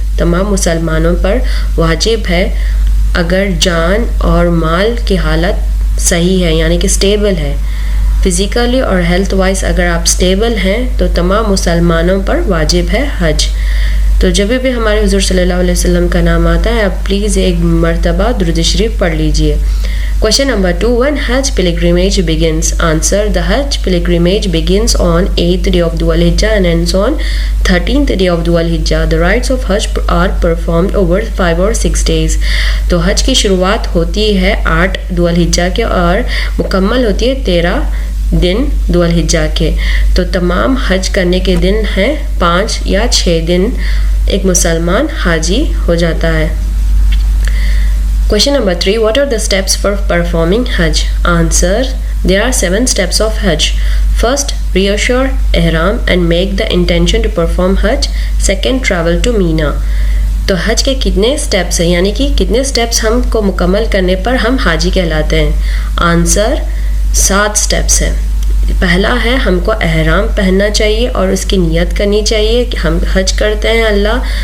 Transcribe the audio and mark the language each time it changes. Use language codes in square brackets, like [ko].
[ur] تمام مسلمانوں پر واجب ہے. اگر جان اور مال کی حالت صحیح ہے، یعنی کہ سٹیبل ہے، فزیکلی اور ہیلتھ وائز اگر آپ سٹیبل ہیں تو تمام مسلمانوں پر واجب ہے حج. تو جب بھی ہمارے حضور صلی اللہ علیہ وسلم کا نام آتا ہے، آپ پلیز ایک مرتبہ درود شریف پڑھ لیجئے. [en] Question number 2، when Hajj pilgrimage begins? Answer: the Hajj pilgrimage begins on 8th day of Dhul Hijjah and ends on 13th day of Dhul Hijjah. The rites of Hajj are performed over 5 or 6 days. [ur] تو حج کی شروعات ہوتی ہے 8 ذو الحجہ کے اور مکمل ہوتی ہے 13 دن ذو الحجہ کے. تو تمام حج کرنے کے دن ہیں 5 یا 6 دن ایک مسلمان حاجی ہو جاتا ہے. [en] Question number 3، what are the steps for performing Hajj? Answer: there are 7 steps of Hajj. First, reassure ihram and make the intention to perform Hajj. Second, travel to Mina. [ur] تو حج کے کتنے سٹیپس ہیں، یعنی کہ کتنے سٹیپس ہم کو مکمل کرنے پر ہم حاجی کہلاتے ہیں؟ آنسر: 7 سٹیپس ہیں. پہلا ہے ہم کو احرام پہننا چاہیے اور اس کی نیت کرنی چاہیے کہ ہم حج کرتے ہیں اللہ.